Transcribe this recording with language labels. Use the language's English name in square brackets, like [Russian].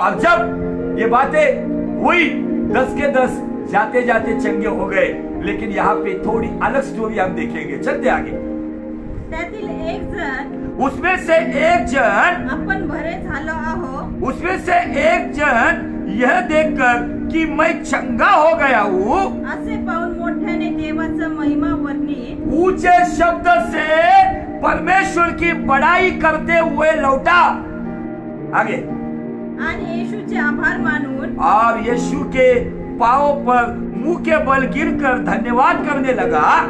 [Hindi] और जब ये बातें हुई 10 के 10 जाते जाते चंगे हो गए। लेकिन यहाँ पे थोड़ी अलग स्टोरी हम देखेंगे, चलते आगे। [Marathi] त्यातील एक जण [Hindi] उसमें से एक जन [Marathi] आपण बरे झालो आहो, [Hindi] उसमें से एक जन यह देखकर कि मैं चंगा हो गया हूँ [Marathi] असे पाहून मोठ्याने देवाचा महिमा वर्णित [Hindi] ऊंचे शब्द से परमेश्वर की बड़ाई करते हुए लौटा। आगे। [Marathi] आणि येशूचे आभार मानून [Hindi] और यीशु के पांव पर मुंह के बल गिरकर धन्यवाद करने लगा।